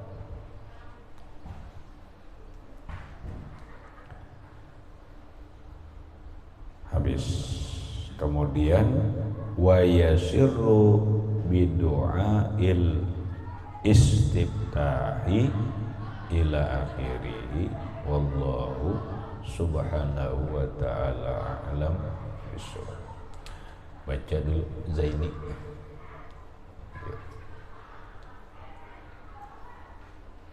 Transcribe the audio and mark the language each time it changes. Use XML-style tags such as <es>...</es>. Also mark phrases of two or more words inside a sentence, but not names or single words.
<id>Habis.</id> <ar>Kemudian ويسر بدعاء الاستفتاح إلى آخره والله سبحانه وتعالى أعلم بالصواب.</ar> <id>Baca dulu Zaini.</id>